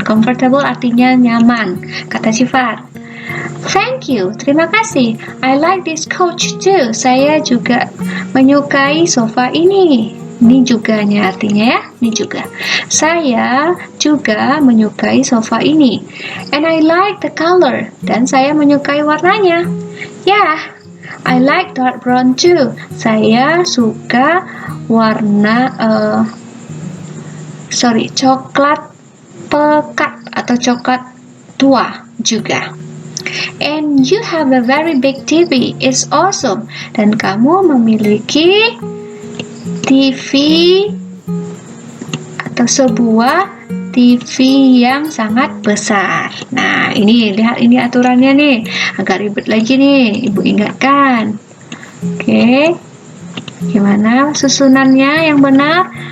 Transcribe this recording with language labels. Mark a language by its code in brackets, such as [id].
[id] Comfortable artinya nyaman. Kata sifat. [en] Thank you, [id] terima kasih. [en] I like this couch too. [id] Saya juga menyukai sofa ini. Ini juganya artinya ya, ini juga. Saya juga menyukai sofa ini. [en] And I like the color. [id] Dan saya menyukai warnanya. [en] Yeah, I like dark brown too. [id] Saya suka warna coklat pekat atau coklat tua juga. [en] And you have a very big TV. It's awesome. [id] Dan kamu memiliki TV atau sebuah TV yang sangat besar. Nah, ini lihat ini aturannya nih. Agak ribet lagi nih. Ibu ingatkan. Oke. Gimana susunannya yang benar?